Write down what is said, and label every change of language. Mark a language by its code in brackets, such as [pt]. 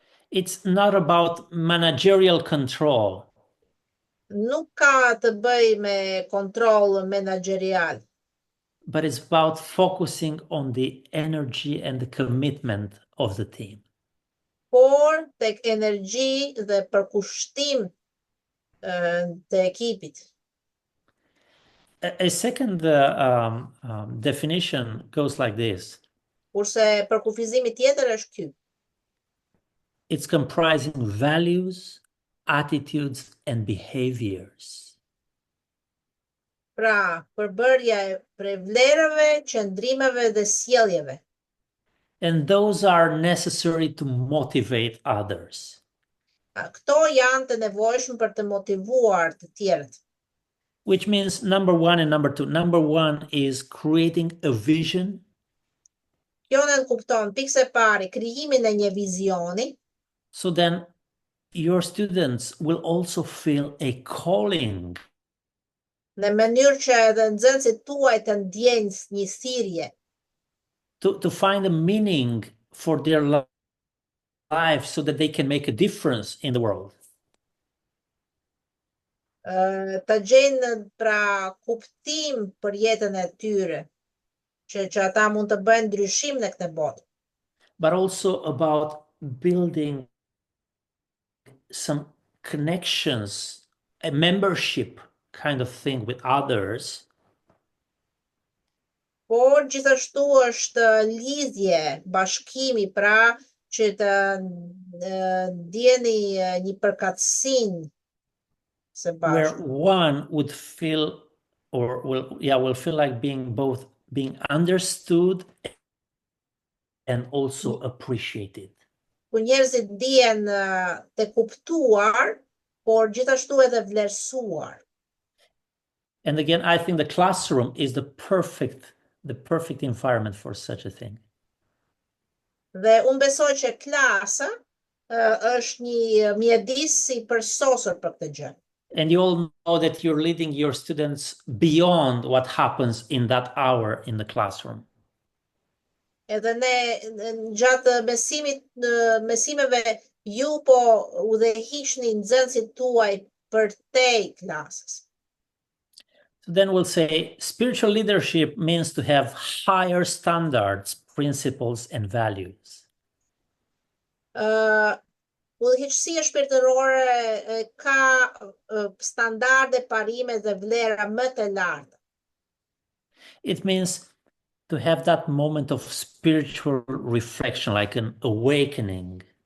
[en] It's not about managerial control. [sq] Nuk ka të bëjë me kontroll menaxherial, [en] But it's about focusing on the energy and the commitment of the team. [sq] por tek energji dhe përkushtim të ekipit. [en] A second definition goes like this. [sq] Kurse përkufizimi tjetër është ky. [en] It's comprising values, attitudes, and behaviors. [sq] Pra, përbërja e vlerave, qëndrimeve dhe sjelljeve. [en] And those are necessary to motivate others. [sq] Këto janë të nevojshme për të motivuar të tjerët. [en] Which means number 1 and number 2. Number 1 is creating a vision. [sq] Kjo në kupton pikë e pari krijimin e një vizioni, [en] So then your students will also feel a calling. [sq] në mënyrë që edhe nxënësit tuaj të ndjejnë një thirrje, [en] To find a meaning for their life so that they can make a difference in the world. [sq] të gjejnë pra kuptim për jetën e tyre, që ata mund të bëjnë ndryshim në këtë botë. [en] but also about building some connections, a membership kind of thing with others. [sq] Por gjithashtu është lidhje, bashkimi, pra që të ndjeni një përkatësinë së [en] where [sq] bashku. [en] one would feel or will feel like being both being understood and also appreciated. [sq] Ku njerëzit ndihen të kuptuar, por gjithashtu edhe vlerësuar. [en] And again, I think the classroom is the perfect environment for such a thing. [sq] Dhe unë besoj që klasa është një mjedis i përsosur për këtë gjë. [en] And you all know that you're leading your students beyond what happens in that hour in the classroom. [sq] Edhe ne gjatë mesimeve ju po udhëhiqni nxënësit tuaj përtej klasës. [en] So then we'll say spiritual leadership means to have higher standards, principles, and values. [sq] Udhëheqësia shpirtërore ka standarde, parime dhe vlera më të larta. [en] It means to have that moment of spiritual reflection, like an awakening.